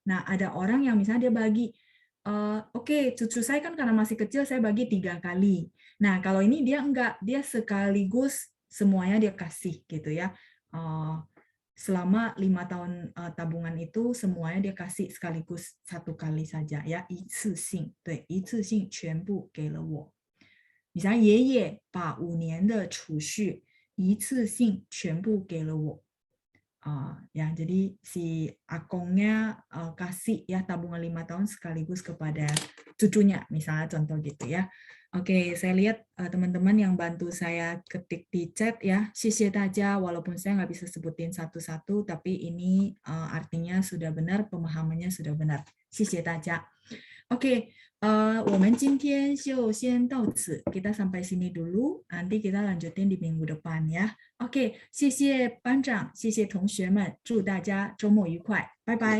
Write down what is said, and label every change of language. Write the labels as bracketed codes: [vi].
[id] Nah, ada orang yang misalnya dia bagi, oke, cucu saya kan karena masih kecil saya bagi 3 kali. Nah, kalau ini dia enggak, dia sekaligus semuanya dia kasih gitu ya. Selama 5 tahun tabungan itu semuanya dia kasih sekaligus 1 kali saja ya. [zh] 一次性，对，一次性全部给了我. [id] Misalnya [zh] 爷爷把5年的储蓄一次性全部给了我. [id] Ya, jadi si akongnya kasih ya tabungan 5 tahun sekaligus kepada cucunya, misalnya contoh gitu ya. Oke, saya lihat teman-teman yang bantu saya ketik di chat ya, [zh] 谢谢大家, [id] walaupun saya nggak bisa sebutin satu-satu, tapi ini artinya sudah benar, pemahamannya sudah benar. 谢谢大家. Oke, [zh] 我们今天就先到此, [id] kita sampai sini dulu, nanti kita lanjutin di minggu depan ya. [zh] Oke, 谢谢班长, 谢谢同学们, 祝大家周末愉快，拜拜。